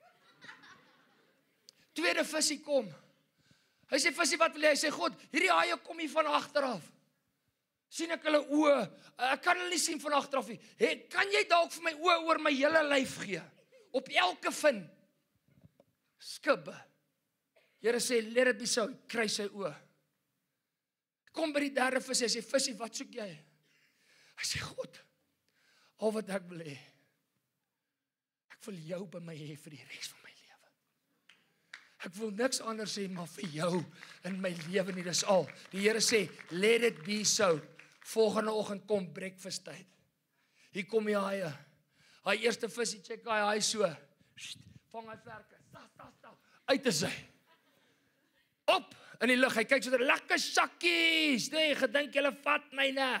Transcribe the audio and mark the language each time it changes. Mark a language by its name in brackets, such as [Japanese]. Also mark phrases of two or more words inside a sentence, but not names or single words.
[Afrikaans] Tweede visie kom. Hy sê, visie, wat wil jy? Hy sê, God, hierdie haie kom hier van agteraf. Sien ek hulle oë? Ek kan hulle nie sien van agteraf nie. Kan jy dalk vir my oë oor my hele lyf gee? Op elke vin. Skibbe. Here sê, [English] let it be so, [Afrikaans] kry sy oë. Kom by die derde visie, hy sê, visie, wat soek jy? Hy sê, God, al wat ek wil hê, ek wil jou by my hê vir die res van my lewe. Ek wil niks anders sê maar vir jou in my lewe nie, dis al. Die Here sê, [English] let it be so. [Afrikaans] Volgende oggend kom breakfast tyd. Hier kom die haie. Hy eerste visie check hy haai so. Vang hy vlerke. Sta. Uit is hy. Op in die lug. Hy kyk so dat lekker sakkies. Nee, gedink julle vat my ne.